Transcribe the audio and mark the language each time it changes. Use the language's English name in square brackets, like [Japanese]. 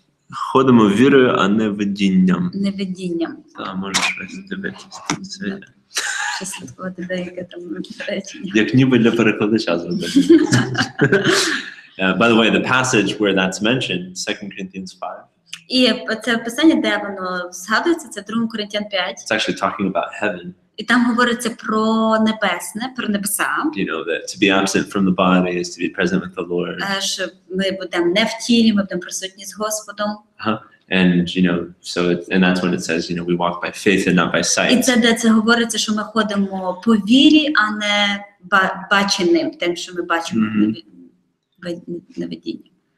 [Ukrainian] Ходимо вірою, а не видінням. невидінням. Та можеш щось дивитися. Чи слідкувати деяке там речення. Як ніби для перекладача зробити. [English] By the way, the passage where that's mentioned, 2 Corinthians 5. [Ukrainian] І це писання, де воно згадується, це 2 Коринтян 5. [English] It's actually talking about heaven. [Ukrainian] І там говориться про небесне, про небеса. [English] You know, that to be absent from the body is to be present with the Lord. [Ukrainian] Що ми будемо не в тілі, ми будемо присутні з Господом. [English] And and that's when it says, we walk by faith and not by sight. [Ukrainian] І це де це говориться, що ми ходимо по вірі, а не баченим, тим, що ми бачимо невидіння.